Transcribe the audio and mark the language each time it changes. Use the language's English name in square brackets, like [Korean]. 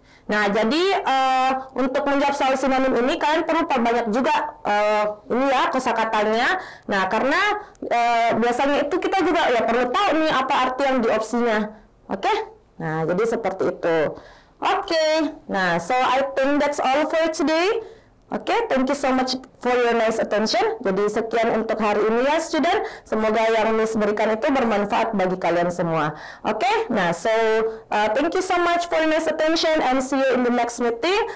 [Indonesian] Nah, jadi untuk menjawab soal sinonim ini, kalian perlu perbanyak juga ini ya kosakatanya. Nah, karena biasanya itu kita juga ya perlu tahu nih apa arti yang di opsinya. Oke? Nah, jadi seperti itu. [English] Oke, nah, so I think that's all for today. Oke, thank you so much for your nice attention. [Indonesian] Jadi sekian untuk hari ini ya student. Semoga yang Miss berikan itu bermanfaat bagi kalian semua. [English] Oke, nah so thank you so much for your nice attention and see you in the next meeting.